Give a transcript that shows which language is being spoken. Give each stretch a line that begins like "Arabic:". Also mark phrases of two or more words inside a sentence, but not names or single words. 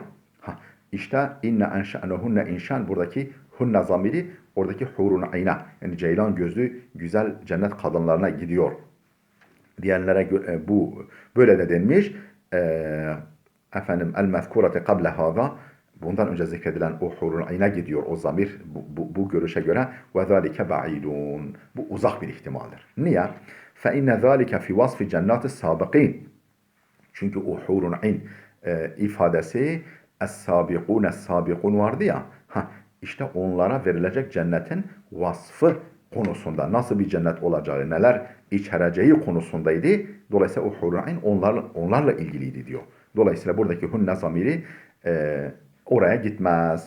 Turkish: Ha, işte
Arabic: إنا أنشأناهن إنشاء
Turkish: buradaki hunne zamiri oradaki hurun ayna yani ceylan gözlü güzel cennet kadınlarına gidiyor. Diyenlere bu böyle de denmiş.
Arabic: المذكورات قبل هذا
Turkish: bundan önce zikredilen o hurun ayna gidiyor o zamir bu görüşe göre
Arabic: وذلك بعيد.
Turkish: Bu uzak bir ihtimaldir. Niye?
Arabic: فَاِنَّ ذَٰلِكَ فِي وَصْفِ جَنَّاتِ السَّابِقِينَ
Turkish: çünkü o hurun ayn ifadesi es-sabikun vardı ya. İşte onlara verilecek cennetin vasfı konusunda nasıl bir cennet olacağı, neler içereceği konusundaydı. Dolayısıyla o hurun ayn onlarla ilgiliydi diyor. Dolayısıyla buradaki hunne zamiri oraya gitmez.